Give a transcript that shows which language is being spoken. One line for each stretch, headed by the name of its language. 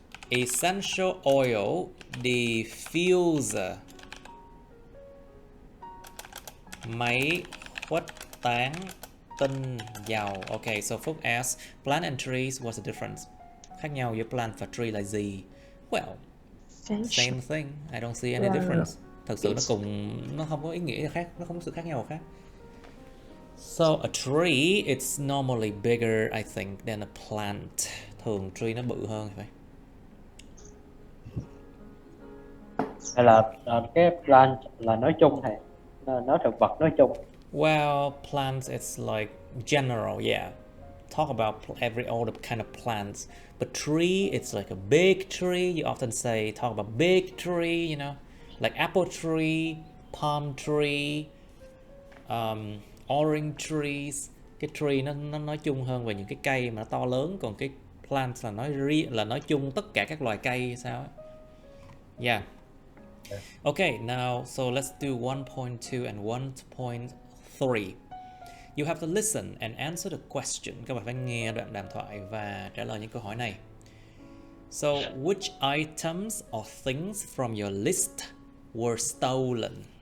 English: Essential oil diffuser.
Vietnamese: Máy khuếch tán tinh dầu.
English: Okay, so Phúc asks, plant and trees, what's the difference?
Vietnamese: Khác nhau giữa plant và tree là gì?
English: Well, same thing. I don't see any difference.
Vietnamese: Thật sự nó không có ý nghĩa khác, nó không có sự khác nhau khác.
English: So a tree, it's normally bigger, I think, than a plant.
Vietnamese: Thường tree nó bự hơn phải. Hay là cái plant là nói chung thầy, nói thực vật nói chung.
English: Well, plants, it's like general, yeah. Talk about all the kind of plants. But tree, it's like a big tree. You often say, talk about big tree, you know, like apple tree, palm tree, orange trees.
Vietnamese: Cái tree nó nói chung hơn về những cái cây mà nó to lớn, còn cái plant là nói chung tất cả các loài cây hay sao ấy.
English: Yeah. Okay, now so let's do 1.2 and 1.3. You have to listen and answer the question.
Vietnamese: Các bạn phải nghe đoạn đàm thoại và trả lời những câu hỏi này.
English: So, which items or things from your list were stolen?